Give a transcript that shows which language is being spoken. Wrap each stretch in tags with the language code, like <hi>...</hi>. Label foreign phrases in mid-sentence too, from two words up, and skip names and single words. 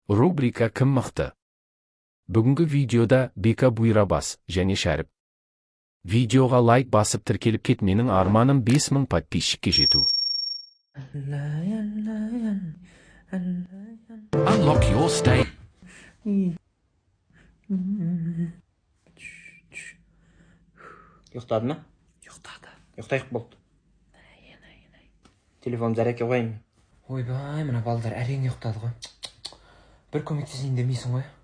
<kk>Рубрика «Кім мықты?». Бүгінгі видеода Бека Бұйрабас және Шәріп. Видеоға лайк басып тіркеліп кет, менің арманым 5000 подписчикке жету.</kk> <en>Unlock your state.</en> <kk>Ұйықтады ма? Ұйықтады. Ұйықтайық болды. Телефон зарядке қойайын. Ойбай, мына балдар әрең ұйықтады ғой. Бір көмектесейін демейсің ғой.</kk>